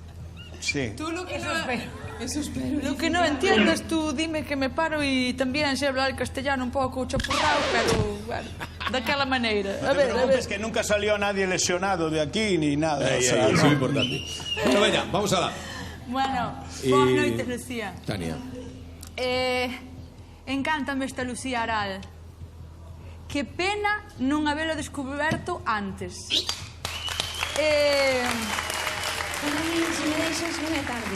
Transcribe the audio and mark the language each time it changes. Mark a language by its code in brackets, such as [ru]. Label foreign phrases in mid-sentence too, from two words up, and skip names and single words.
[es] Sí. Tú lo que Lo que no entiendes, tú dime que me paro y también sé hablar castellano un poco chapurrado, pero bueno, de aquella manera. No te preocupes que nunca salió nadie lesionado de aquí ni nada. Eso es muy importante. Bueno, venga, vamos a la... [gl] Bueno, boas noites, Lucía. Tania. Encántame esta Lucía Aral. Que pena non habelo descoberto antes. Para mí, se me deixas, non é tarde.